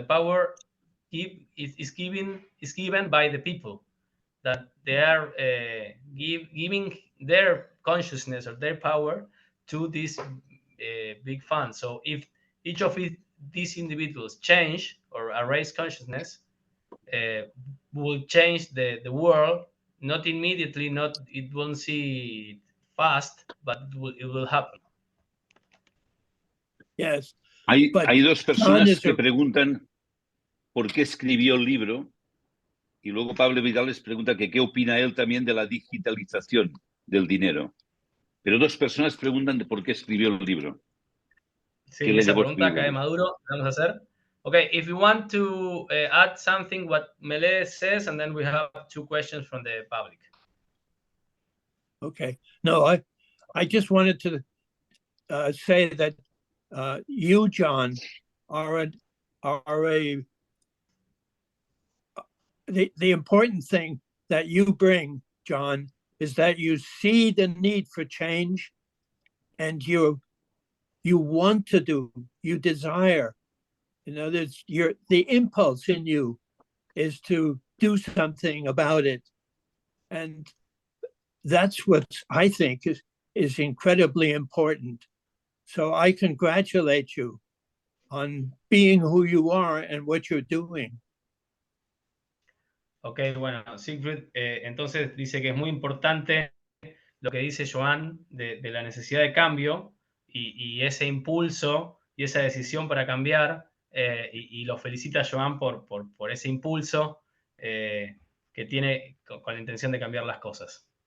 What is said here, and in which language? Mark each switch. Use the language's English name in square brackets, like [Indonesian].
[English] The power is given by the people, that they are giving their consciousness or their power to this big fund. So if each of these individuals change or raise consciousness, will change the world, not immediately, it won't see fast, but it will happen. Yes. [Spanish] Hay dos personas que preguntan por qué escribió el libro, y luego Pablo Vidal les pregunta que qué opina él también de la digitalización del dinero. Pero dos personas preguntan de por qué escribió el libro. Sí, esa pregunta cae maduro, vamos a hacer. [English] Okay, if you want to add something what Melé says, and then we have 2 questions from the public. Okay. No, I just wanted to say that you, John, the important thing that you bring, John, is that you see the need for change, and you want to do, you desire. You know, there's the impulse in you is to do something about it, and that's what I think is incredibly important. So I congratulate you on being who you are and what you're doing. [Spanish] Ok, bueno, Siegfried entonces dice que es muy importante lo que dice Joan de la necesidad de cambio y ese impulso y esa decisión para cambiar, y lo felicita Joan por ese impulso que tiene con la intención de cambiar las cosas.